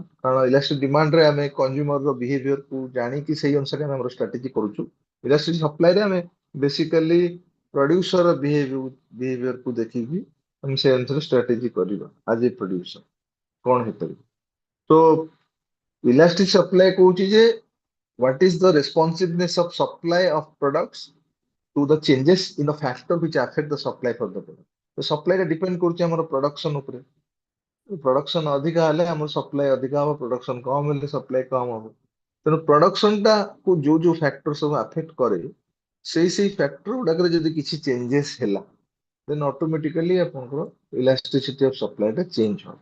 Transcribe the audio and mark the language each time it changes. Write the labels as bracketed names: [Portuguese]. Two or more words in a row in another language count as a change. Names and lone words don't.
[Odia] କାରଣ [English] elastic demand [Odia] ଆମେ [English] consumer behaviour [Odia] ଜାଣିକି ସେଇ ଅନୁସାରେ ଆମେ ଆମର ଷ୍ଟ୍ରାଟେଜି କରୁଛୁ। [English] elastic supply [Odia] ଆମେ ବେସିକାଲି [English] producer behaviour [Odia] ଦେଖିକି ଆମେ ସେ ଅନୁସାରେ ଷ୍ଟ୍ରାଟେଜି କରିବା ଆଜ ଏ ପ୍ରଡ୍ୟୁସର କଣ ହେଇପାରିବ। [English] ତ elastic supply [Odia] କହୁଛି ଯେ [English] what is the responsiveness of supply of products to the changes in the factor which affect the supply for the product। [Odia] ତ [English] supply depend [Odia] କରୁଛି ଆମର ପ୍ରଡକ୍ସନ ଉପରେ। ପ୍ରଡକ୍ସନ ଅଧିକା ହେଲେ ଆମର ସପ୍ଲାଇ ଅଧିକା ହବ, ପ୍ରଡକ୍ସନ କମ ହେଲେ ସପ୍ଲାଇ କମ ହବ। ତେଣୁ ପ୍ରଡକ୍ସନ ଟା କୁ ଯୋଉ ଯୋଉ ଫ୍ୟାକ୍ଟର ସବୁ ଆଫେକ୍ଟ କରେ ସେଇ ଫ୍ୟାକ୍ଟର ଗୁଡାକରେ ଯଦି କିଛି ଚେଞ୍ଜେସ ହେଲା [English] then automatically [Odia] ଆପଣଙ୍କର [English] elasticity of supply [Odia] ଟା ଚେଞ୍ଜ ହବ।